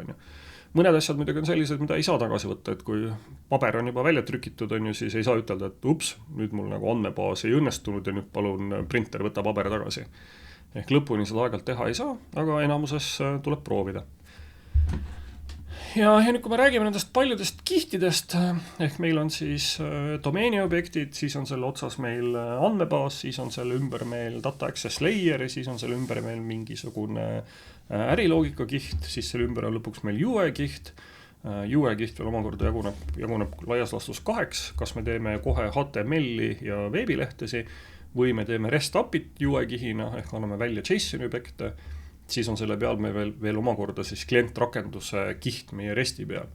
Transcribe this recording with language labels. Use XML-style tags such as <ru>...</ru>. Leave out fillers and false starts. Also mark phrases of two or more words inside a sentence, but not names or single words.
<et>Mõned asjad muidugi on sellised, mida ei saa tagasi võtta, et kui paber on juba välja trükitud, siis ei saa ütelda, et ups, nüüd mul nagu andmebaas ei õnnestunud ja nüüd palun printer võtta paber tagasi. Ehk lõpuni seda aeg-ajalt teha ei saa, aga enamuses tuleb proovida. Ja nüüd kui me räägime nendest paljudest kihtidest, ehk meil on siis domeeni objektid, siis on selle otsas meil andmebaas, siis on selle ümber meil</et> <en>data access layer</en> <et>ja siis on selle ümber meil mingisugune äriloogika kiht, siis selle ümber on lõpuks meil UE kiht. UE kiht veel omakorda jaguneb laias laastus 2, kas me teeme kohe HTML-i ja veebilehtesi või me teeme REST API-t UE kihina, ehk anname välja JSON-i objekte, siis on selle peal me veel omakorda siis klientrakenduse kiht meie REST-i peal.</et>